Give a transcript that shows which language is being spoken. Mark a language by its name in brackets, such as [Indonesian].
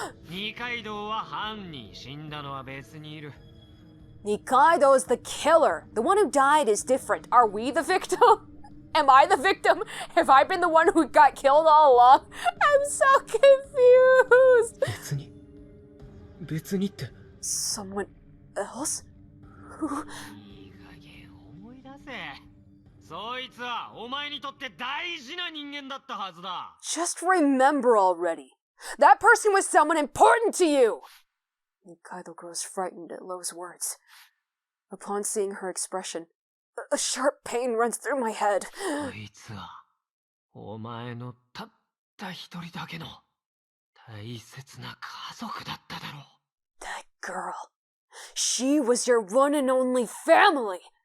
[Japanese] 二階堂は犯人、死んだのは別にいる。 [English] Nikaido is the killer. The one who died is different. Are we the victim? Am I the victim? Have I been the one who got killed all along? I'm so confused. [Japanese] 別にって。 [English] Someone else? Who? [Japanese] いい加減思い出せ。そいつはお前にとって大事な人間だったはずだ。 [English] Just remember already. That person was someone important to you! Nikaido grows frightened at Lowe's words. Upon seeing her expression, a sharp pain runs through my head. [Japanese] そいつはお前のたった一人だけの大切な家族だっただろう。 [English] That girl. She was your one and only family.